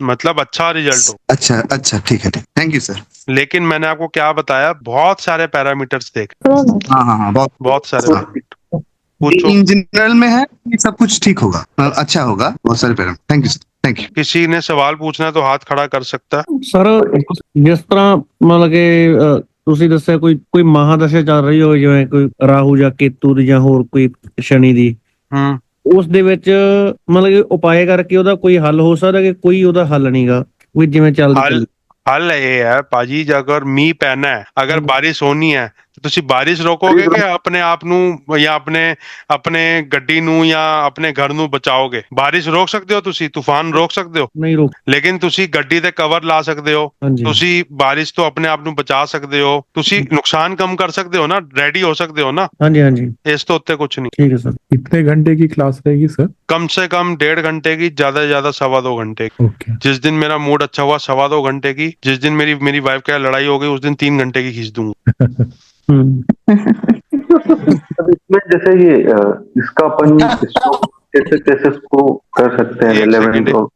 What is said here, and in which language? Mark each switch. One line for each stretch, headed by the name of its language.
Hindi: मतलब अच्छा रिजल्ट हो। अच्छा, ठीक है, थैंक यू सर। लेकिन मैंने आपको क्या बताया, बहुत सारे पैरामीटर्स देख। हाँ, बहुत सारे पूछो। इन जनरल में है कि सब कुछ ठीक होगा, अच्छा होगा, बहुत सारे पैरामीटर। Thank you. किसी ने सवाल पूछना है तो हाथ खड़ा कर सकता है।
Punjabi: ਸਰ ਜਿਸ ਤਰ੍ਹਾਂ ਮਤਲਬ ਕਿ ਤੁਸੀਂ ਦੱਸਿਆ ਕੋਈ ਮਹਾਦਸ਼ਾ ਚੱਲ ਰਹੀ ਹੋਵੇ, ਜਿਵੇਂ ਕੋਈ ਰਾਹੂ ਜਾਂ ਕੇਤੂ ਦੀ ਜਾਂ ਹੋਰ ਕੋਈ ਸ਼ਨੀ ਦੀ, ਉਸ ਦੇ ਵਿੱਚ ਮਤਲਬ ਕਿ ਉਪਾਏ ਕਰਕੇ ਉਹਦਾ ਕੋਈ ਹੱਲ ਹੋ ਸਕਦਾ ਕਿ ਕੋਈ ਉਹਦਾ ਹੱਲ ਨਹੀਂਗਾ, ਕੋਈ ਜਿਵੇਂ ਚੱਲਦੀ?
Hindi: हल ये है पाजी, अगर मीह पैना है, अगर बारिश होनी है तो
Punjabi: ਤੁਸੀਂ ਬਾਰਿਸ਼ ਰੋਕੋਗੇ ਕਿ ਆਪਣੇ ਆਪ ਨੂੰ ਜਾਂ ਆਪਣੇ ਗੱਡੀ ਨੂੰ ਜਾਂ ਆਪਣੇ ਘਰ ਨੂੰ ਬਚਾਓਗੇ? ਬਾਰਿਸ਼ ਰੋਕ ਸਕਦੇ ਹੋ ਤੁਸੀਂ, ਤੂਫਾਨ ਰੋਕ ਸਕਦੇ ਹੋ ਨਹੀਂ ਰੋਕ, ਲੇਕਿਨ ਤੁਸੀਂ ਗੱਡੀ ਤੇ ਕਵਰ ਲਾ ਸਕਦੇ ਹੋ, ਤੁਸੀਂ ਬਾਰਿਸ਼ ਤੋਂ ਆਪਣੇ ਆਪ ਨੂੰ ਬਚਾ ਸਕਦੇ ਹੋ, ਤੁਸੀਂ ਨੁਕਸਾਨ ਕਮ ਕਰ ਸਕਦੇ ਹੋ ਨਾ,
Hindi: रेडी हो सकते हो ना।
Punjabi: ਹਾਂਜੀ ਇਸ ਤੋਂ ਉੱਤੇ
Hindi: कुछ नहीं। ठीक है सर। कितने घंटे की क्लास रहेगी सर? कम से कम 1.5 घंटे की, ज्यादा से ज्यादा 2.25 घंटे की। ओके। जिस दिन मेरा मूड अच्छा हुआ 2.25 घंटे की, जिस दिन मेरी वाइफ के लड़ाई हो गई उस दिन 3 घंटे की खींच दूंगा। इसमें जैसे ये इसका अपन कैसे उसको कर सकते हैं रिलेवेंट?